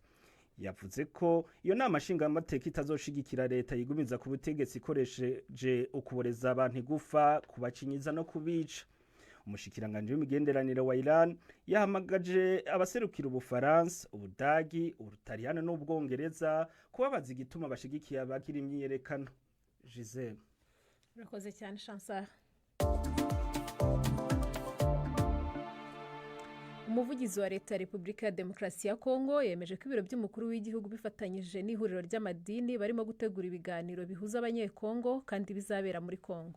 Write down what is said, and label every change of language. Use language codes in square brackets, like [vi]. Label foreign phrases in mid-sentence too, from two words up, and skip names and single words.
[rn] Yavuze ko iyo nama nshinga amateka itazoshigikira leta yigumiza ku butegetsi ikoresheje ukuboreza abantu igufa, kubacinyiza no kubica. umushikiranganje w'imigenderanire wa Iran yahamagaje abaserukira Ubufaransa, Ubudagi, Ubutaliyano n'Ubwongereza kubabaza igituma bashigikiye abagira imyiyerekano. Giselle. Urakoze cyane Chancel. [rw] Umuvugizi wa leta ya Repubulika ya Demokarasi ya Kongo yemeje ko ibiro by'umukuru w'igihugu bifatanyije n'ihuriro ry'amadini barimo gutegura ibiganiro bihuza abanyekongo kandi bizabera muri Kongo.